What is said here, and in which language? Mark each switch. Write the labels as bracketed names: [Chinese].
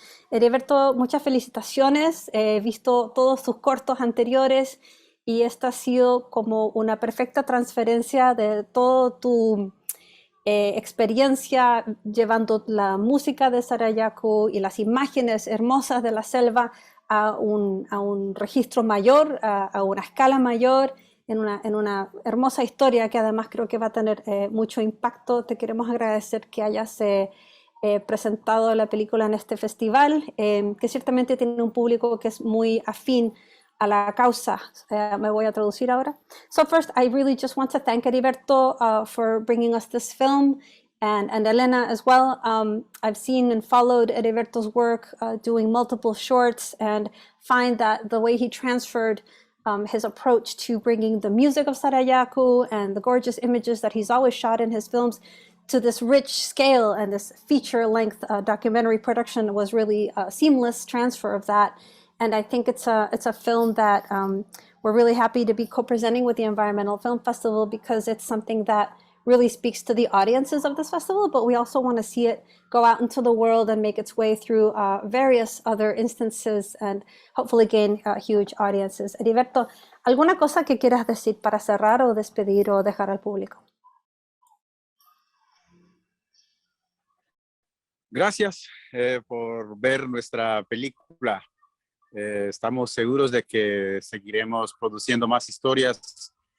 [Spanish] Heriberto, muchas felicitaciones. He visto todos tus cortos anteriores y esta ha sido como una perfecta transferencia de todo tu experiencia llevando la música de Sarayaku y las imágenes hermosas de la selva a un registro mayor, a una escala mayor, en una hermosa historia que además creo que va a tener mucho impacto. Te queremos agradecer que hayas presentado la película en este festival, que ciertamente tiene un público que es muy afín a la causa. Me voy a traducir ahora. [English] So first, I really just want to thank Eriberto for bringing us this film, and Helena as well. I've seen and followed Eriberto's work doing multiple shorts, and find that the way he transferred his approach to bringing the music of Sarayaku and the gorgeous images that he's always shot in his films to this rich scale and this feature-length documentary production was really a seamless transfer of that. And I think it's a film that we're really happy to be co-presenting with the Environmental Film Festival, because it's something that really speaks to the audiences of this festival, but we also want to see it go out into the world and make its way through various other instances and hopefully gain huge audiences. [Spanish] Eriberto, ¿alguna cosa que quieras decir para cerrar o despedir o dejar al público? Gracias por ver nuestra película. Estamos seguros de que seguiremos produciendo más historias.